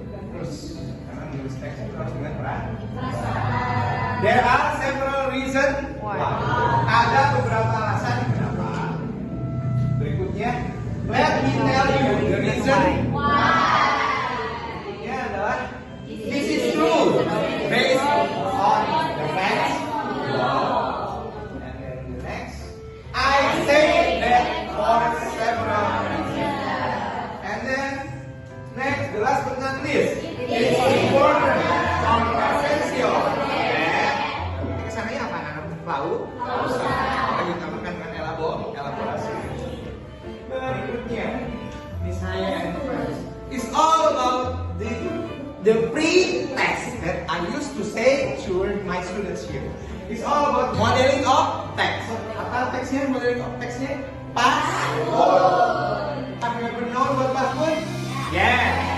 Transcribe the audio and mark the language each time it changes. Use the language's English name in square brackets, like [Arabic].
[Indonesian] Terus, karena menulis teks itu harus dengan perasaan. [English] There are several reasons why. [Indonesian] Ada beberapa alasan kenapa. Berikutnya, [English] let me tell you the reason why. [Indonesian] Berikutnya adalah [English] this is true based on the facts. And then the next, I say that for several reasons. And then next, the last but not least, it's important, controversial. [Indonesian] Kesannya apa anak-anak tahu? Kita tambahkan dengan elaborasi. Berikutnya, misalnya, [English] it's all about the pre-text that I used to say to my students here. It's all about modeling of text. [Indonesian] Apa teksnya? [English] Modeling of teksnya? Password. Have you ever known what password? Yeah.